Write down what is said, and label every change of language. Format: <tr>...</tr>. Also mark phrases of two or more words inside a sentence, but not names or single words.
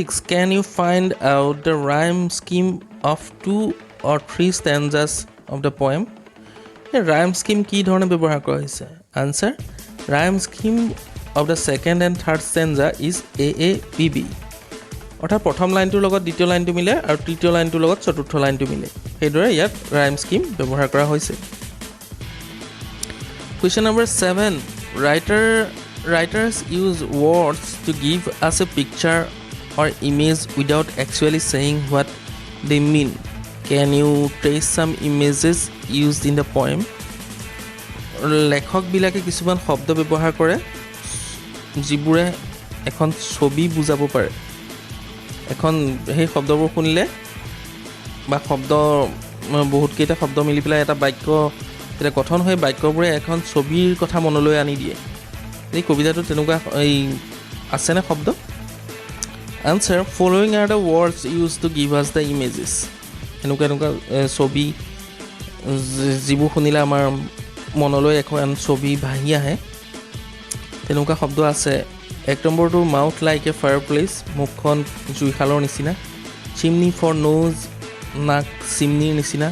<en>Can you find out the rhyme scheme of 2 or 3 stanzas of the poem? Rhyme scheme</en> <as>কি ধৰণে ব্যৱহাৰ কৰা হৈছে?</as> <en>Answer. Rhyme scheme of the second and third stanza is AABB.</en> <as>অৰ্থাৎ প্ৰথম লাইনটোৰ লগত দ্বিতীয় লাইনটো মিলে আৰু তৃতীয় লাইনটোৰ লগত চতুৰ্থ লাইনটো মিলে. সেইদৰে ইয়াত</as> <en>rhyme scheme</en> <as>ব্যৱহাৰ কৰা হৈছে.</as> <en>Question number 7. Writers use words to give us a picture or image without actually saying what they mean. Can you trace some images used in the poem?</en> <as>লেখকবিলাকে কিছুমান শব্দ ব্যৱহাৰ কৰে যিবোৰে এখন ছবি বুজাব পাৰে. এখন সেই শব্দবোৰ শুনিলে বা বহুতকেইটা শব্দ মিলি পেলাই এটা বাক্য এটা গঠন হৈ বাক্যবোৰে এখন ছবিৰ কথা মনলৈ আনি দিয়ে. এই কবিতাটো তেনেকুৱা আছেনে শব্দ?</as> <en>Answer. Following are the words used to give us the images.</en> <as>এনেকুৱা ছবি যিবোৰ শুনিলে আমাৰ মনলৈ এখন ছবি ভাহি আহে তেনেকুৱা শব্দ আছে. 1 নম্বৰটো</as> <en>mouth like a fireplace,</en> <as>মুখখন জুইশালৰ নিচিনা.</as> <en>chimney for nose,</en> <as>নাক চিমনিৰ নিচিনা.</as>